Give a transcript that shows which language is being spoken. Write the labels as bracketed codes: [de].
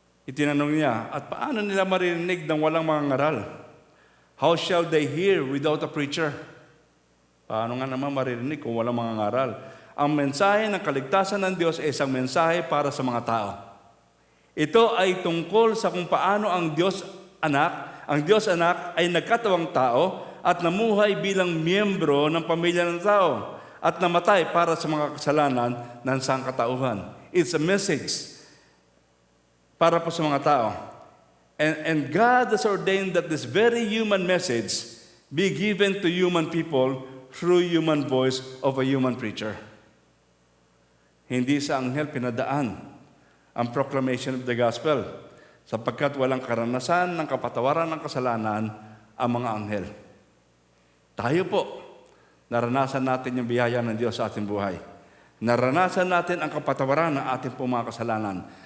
[tl] Itinanong niya, at paano nila maririnig ng walang mga ngaral? [en] How shall they hear without a preacher? [tl] Paano nga naman maririnig kung walang mga ngaral? Ang mensahe ng kaligtasan ng Diyos ay isang mensahe para sa mga tao. Ito ay tungkol sa kung paano ang Diyos Anak ay nagkatawang tao at namuhay bilang miyembro ng pamilya ng tao at namatay para sa mga kasalanan ng sangkatauhan. [en] It's a message para po sa mga tao. And God has ordained that this very human message be given to human people through human voice of a human preacher. [tl] Hindi sa anghel pinadaan ang proclamation of the gospel sapagkat walang karanasan ng kapatawaran ng kasalanan ang mga anghel. Tayo po, naranasan natin yung biyaya ng Diyos sa ating buhay. Naranasan natin ang kapatawaran ng ating pong mga kasalanan.